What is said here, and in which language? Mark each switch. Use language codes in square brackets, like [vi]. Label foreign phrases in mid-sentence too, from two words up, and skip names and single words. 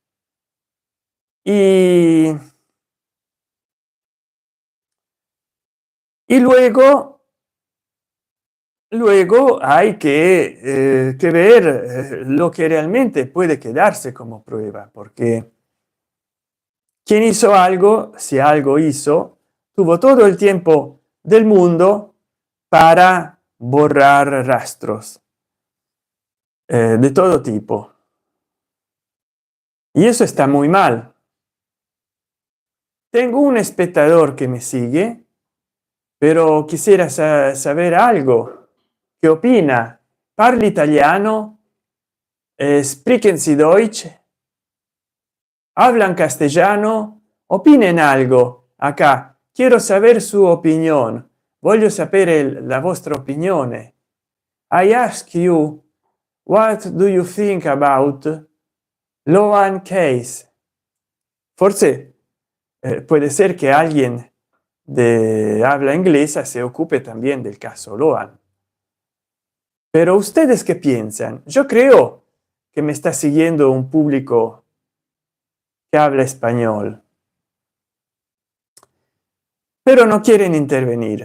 [es] y luego hay que ver lo que realmente puede quedarse como prueba, porque quien hizo algo, si algo hizo, tuvo todo el tiempo del mundo para borrar rastros de todo tipo. Y eso está muy mal. Tengo un espectador que me sigue, pero quisiera saber algo. ¿Qué opina? [it] ¿Parla italiano? [de] ¿Sprechen Sie Deutsch? [es] ¿Hablan castellano? Opinen algo acá. Quiero saber su opinión. [it] Voglio sapere la vostra opinione. [en] I ask you, what do you think about Loan case? [es] Forse puede ser que alguien de habla inglesa se ocupe también del caso Loan. Pero ustedes qué piensan? Yo creo que me está siguiendo un público que habla español, pero no quieren intervenir.